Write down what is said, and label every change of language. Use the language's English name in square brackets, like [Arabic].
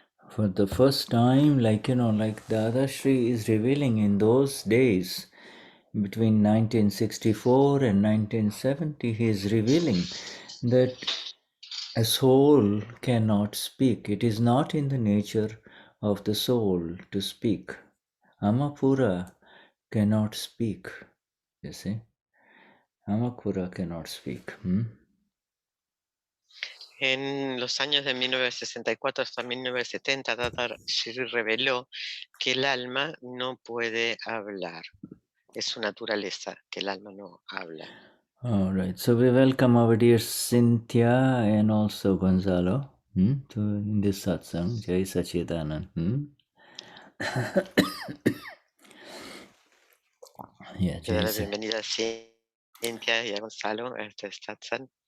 [English] For the first time, like Dadashri is revealing in those days, between 1964 and 1970, he is revealing that a soul cannot speak. It is not in the nature of the soul to speak. Amapura cannot speak, you see. Amapura cannot speak. [Spanish] En los años de 1964 hasta 1970, Dadashri reveló que el alma no puede hablar. Es su naturaleza que el alma no habla. [English] All right. So we welcome our dear Cynthia and also Gonzalo in this satsang. Jai Sachidanand. Yeah, [Spanish] Le doy la Jai bienvenida a Cynthia y a Gonzalo a este satsang.